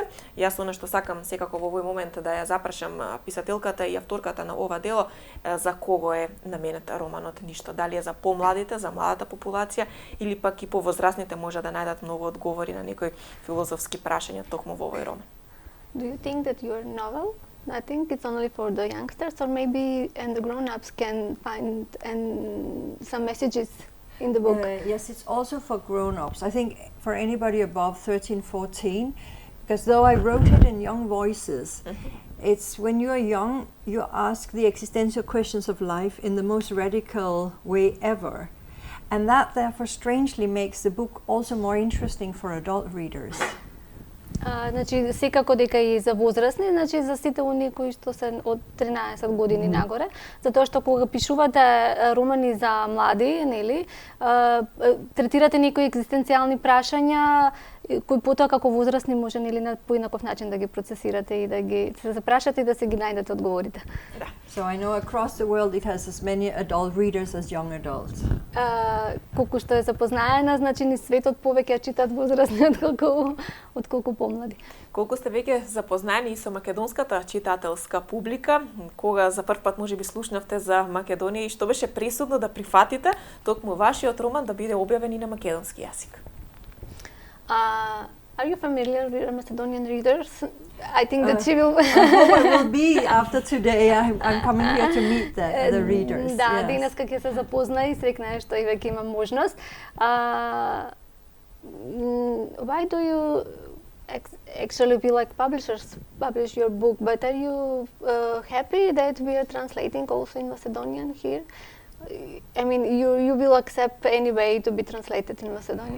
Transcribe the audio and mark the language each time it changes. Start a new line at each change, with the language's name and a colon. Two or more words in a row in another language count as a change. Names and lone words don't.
Macedonian: Јас она што сакам секако во овој момент да ја запрашам писателката и авторката на ова дело, за кого е наменет романот Ништо. Дали е за помладите, за младата популација или пак и повозрасните може да најдат многу одговори на некои филозофски прашања токму во овој роман.
English: Do you think that your novel, I think it's only for the youngsters, or maybe and the grown-ups can find some messages in the book? Yes, it's also for grown-ups. I think for anybody above 13, 14, because though I wrote it in young voices, it's when you are young, you ask the existential questions of life in the most radical way ever. And that therefore strangely makes the book also more interesting for adult readers.
Macedonian: Значи, секако дека и за возрастни, значи за сите оние кои што се од 13 години нагоре, затоа што кога пишувате романи за млади, нели, третирате некои екзистенцијални прашања кои потоа како возрастни може нели на поинаков начин да ги процесирате и да ги се запрашате и да се ги најдете одговорите. Да.
English: So I know across the world it has as many adult readers as young adults.
Macedonian: Колку што е запознаена, значи ни светот повеќе ја читаат возрастни отколку помлади. Колку сте веќе запознаени и со македонската читателска публика, кога за прв пат можеби слушнавте за Македонија и што беше пресудно да прифатите токму вашиот роман да биде објавен и на македонски јазик?
English: Are you familiar with Macedonian readers? I think that she will. I will be after today. I'm coming here to meet the readers.
Macedonian: Да,
English: yes.
Macedonian: денеска ќе се запозна и срекнае што и веќе има можност.
English: Why do you actually feel like publishers publish your book? But are you happy that we are translating also in Macedonian here? I mean, you will accept anyway to be translated in Macedonia.